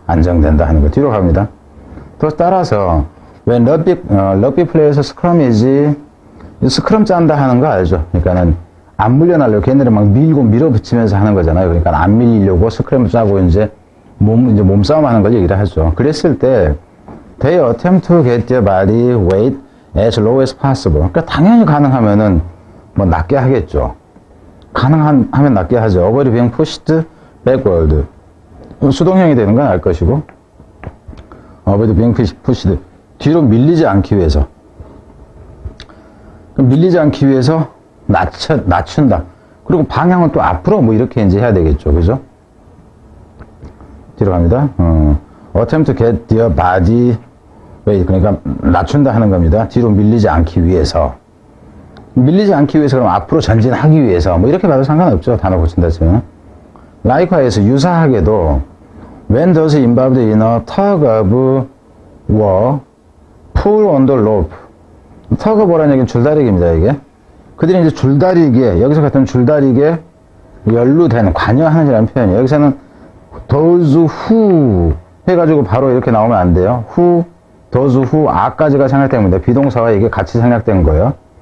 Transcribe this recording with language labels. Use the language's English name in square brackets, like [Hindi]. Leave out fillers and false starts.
[Korean] 안정된다 하는 거. 뒤로 갑니다. 또 따라서 when rugby players scrummage 스크럼 짠다 하는 거 알죠? 그러니까는 안 물려나려고 걔네를 막 밀어붙이면서 하는 거잖아요. 그러니까 안 밀리려고 스크램을 짜고 이제 몸싸움 하는 걸 얘기를 하죠. [English] 그랬을 때 they attempt to get their body weight as low as possible. [Korean] 그러니까 당연히 가능하면은 뭐 낮게 하겠죠. 가능하면 낮게 하죠. [English] avoid being pushed backward. [Korean] 수동형이 되는 건 알 것이고 avoid being pushed. 뒤로 밀리지 않기 위해서. 밀리지 않기 위해서 낮춘다. 그리고 방향은 또 앞으로 뭐 이렇게 이제 해야 되겠죠. 그죠? 뒤로 갑니다. [English] attempt to get their body weight. [Korean] 그러니까 낮춘다 하는 겁니다. 뒤로 밀리지 않기 위해서. 밀리지 않기 위해서 그럼 앞으로 전진하기 위해서 뭐 이렇게 봐도 상관없죠. 단어 고친다 치면. [English] likewise 유사하게도 when those involved in a tug of war pull on the rope. [Korean] tug of war 라는 얘기는 줄다리기입니다. 이게. 그들이 이제 줄다리기에 여기서 같은 줄다리기에 연루된 관여하는이라는 표현이에요. 여기서는 those who 해가지고 바로 이렇게 나오면 안 돼요. who, those who 아까지가 생략된 겁니다. 비동사와 이게 같이 생략된 거예요.